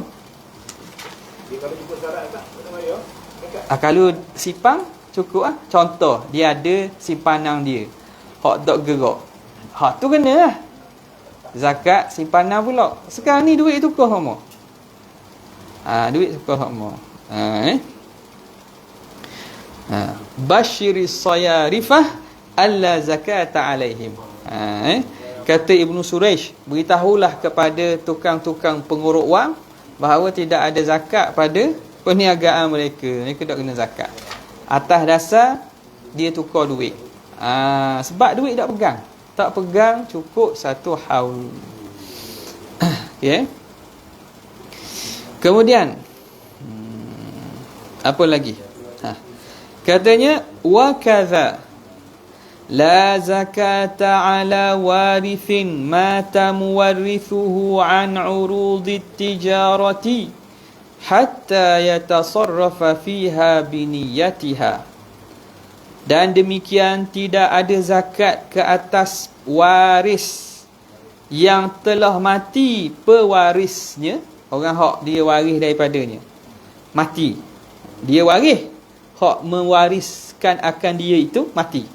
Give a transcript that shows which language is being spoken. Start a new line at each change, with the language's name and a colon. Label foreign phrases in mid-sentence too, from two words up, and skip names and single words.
Malay: Dia kalau cukup syarat tak bayar. Kalau sipang cukup Contoh, dia ada simpanan dia, hak tak gerak. Tu kena lah zakat simpanan pula. Sekarang ni duit tukar sama. Duit tukar sama.
Arabic: بشر الصيارفة ألا زكاة عليهم.
Malay: Kata Ibnu Suraish, beritahulah kepada tukang-tukang penguruk wang bahawa tidak ada zakat pada perniagaan mereka. Mereka tak kena zakat. Atas dasar dia tukar duit. Sebab duit tak pegang. Tak pegang cukup satu haul. Okay. Kemudian apa lagi?
Arabic: Katanya وكذا لا زكاة على وارث مات مورثه عن عروض تجارة حتى يتصرف فيها بنيتها.
Malay: Dan demikian tidak ada zakat ke atas waris yang telah mati pewarisnya. Orang hak dia waris daripadanya mati, dia waris, hak mewariskan akan dia itu mati.